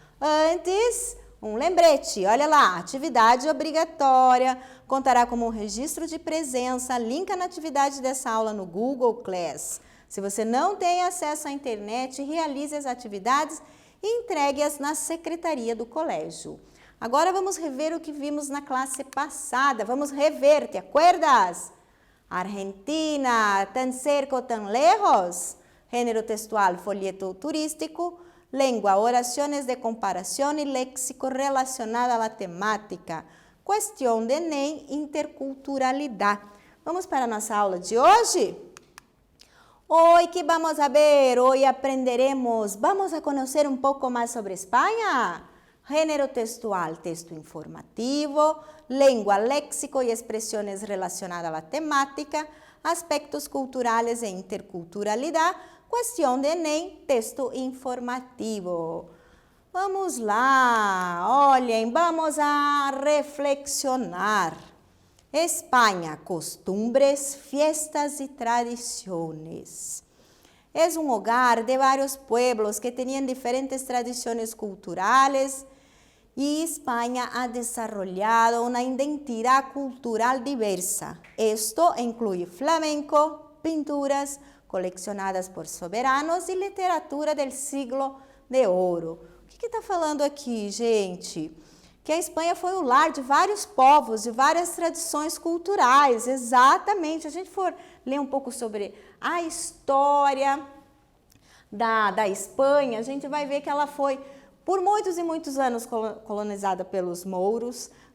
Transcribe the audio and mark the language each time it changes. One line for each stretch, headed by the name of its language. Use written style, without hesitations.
Portuguese: Antes, um lembrete, olha lá, atividade obrigatória, contará como um registro de presença, linka na atividade dessa aula no Google Class. Se você não tem acesso à internet, realize as atividades e entregue-as na secretaria do colégio. Agora vamos rever o que vimos na classe passada. Vamos rever,
Spanish: ¿te acuerdas? Argentina, tan cerca o tan lejos. Género textual, folleto turístico. Lengua, oraciones de comparación y léxico relacionado a la temática. Cuestión de ENEM, interculturalidad.
Portuguese: Vamos para a nossa aula de hoje?
Spanish: Hoy, ¿qué vamos a ver? Hoy aprenderemos, vamos a conocer un poco más sobre España. Género textual, texto informativo, lengua, léxico y expresiones relacionadas a la temática, aspectos culturales e interculturalidad, cuestión de ENEM, texto informativo.
Portuguese: Vamos lá, olhem,
Spanish: vamos a reflexionar. España, costumbres, fiestas y tradiciones. Es un hogar de varios pueblos que tenían diferentes tradiciones culturales y España ha desarrollado una identidad cultural diversa. Esto incluye flamenco, pinturas coleccionadas por soberanos e literatura del siglo de ouro.
Portuguese: O que está falando aqui, gente? Que a Espanha foi o lar de vários povos, de várias tradições culturais, exatamente. Se a gente for ler um pouco sobre a história da Espanha, a gente vai ver que ela foi por muitos e muitos anos colonizada pelos mouros.